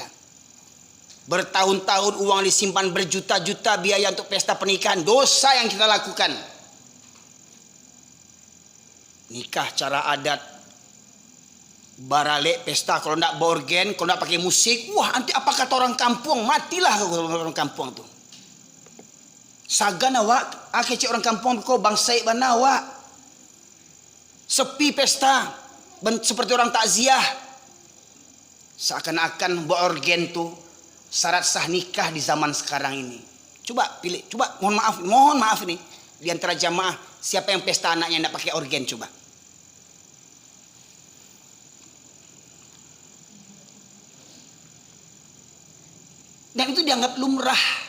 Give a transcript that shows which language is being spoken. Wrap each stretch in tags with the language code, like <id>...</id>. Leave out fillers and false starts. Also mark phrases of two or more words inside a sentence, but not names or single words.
<id>Bertahun-tahun uang disimpan berjuta-juta biaya untuk pesta pernikahan, dosa yang kita lakukan. Nikah cara adat, baralek pesta, kalau tidak borgen, kalau tidak pakai musik, wah nanti apa kata orang kampung, matilah orang kampung tuh.</id> <min>Sagan awak, cek orang kampung kau bangsai bana awak.</min> <id>sepi pesta, seperti orang takziah. Seakan-akan organ tuh syarat sah nikah di zaman sekarang ini. Coba pilih, coba mohon maaf nih, di antara jamaah siapa yang pesta anaknya enggak pakai organ coba. Dan itu dianggap lumrah.</id>